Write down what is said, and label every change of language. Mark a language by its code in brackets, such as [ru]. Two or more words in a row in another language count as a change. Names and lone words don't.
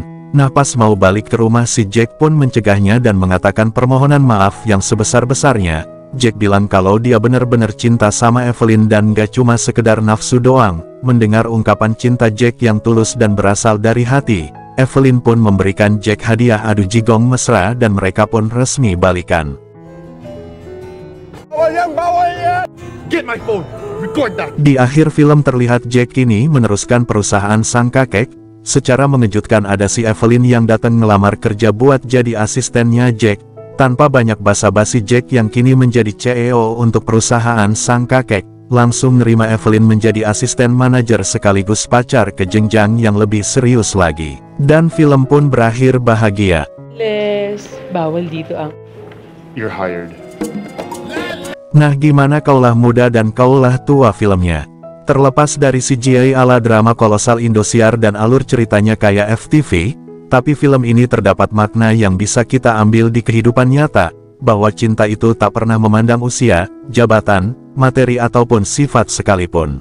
[id] Nah pas mau balik ke rumah si Jack pun mencegahnya dan mengatakan permohonan maaf yang sebesar-besarnya. Jack bilang kalau dia benar-benar cinta sama Evelyn dan gak cuma sekedar nafsu doang. Mendengar ungkapan cinta Jack yang tulus dan berasal dari hati, Evelyn pun memberikan Jack hadiah adu jigong mesra dan mereka pun resmi balikan. [tl] Bawal yan! [en] Get my phone! Record that! [id] Di akhir film terlihat Jack kini meneruskan perusahaan sang kakek. Secara mengejutkan ada si Evelyn yang datang ngelamar kerja buat jadi asistennya Jack. Tanpa banyak basa-basi Jack yang kini menjadi CEO untuk perusahaan sang kakek, langsung nerima Evelyn menjadi asisten manajer sekaligus pacar ke jenjang yang lebih serius lagi. Dan film pun berakhir bahagia. [tl] Les, bawal dito ang... [en] You're hired. [id] Nah gimana kaulah muda dan kaulah tua filmnya? Terlepas dari CGI ala drama kolosal Indosiar dan alur ceritanya kayak FTV, tapi film ini terdapat makna yang bisa kita ambil di kehidupan nyata, bahwa cinta itu tak pernah memandang usia, jabatan, materi ataupun sifat sekalipun.